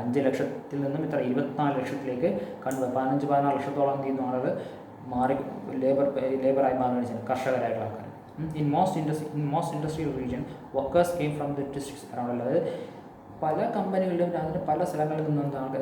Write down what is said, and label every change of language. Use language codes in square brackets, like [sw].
[ml] 5 ലക്ഷത്തിൽ നിന്നും ഇത്ര 24 ലക്ഷത്തിലേക്ക് കണ്ടു. 15-16 ലക്ഷത്തോളം എന്ത് ചെയ്യുന്നു ആളുകൾ മാറി ലേബറായി മാറുകയാണ് ചെയ്യുന്നത്, കർഷകരായിട്ടുള്ള ആൾക്കാർ. [en] In most industrial region, workers came from the districts around. [ml] അതായത് പല കമ്പനികളിലും അതിന് പല സ്ഥലങ്ങളിൽ നിന്നും ആൾക്കാർ.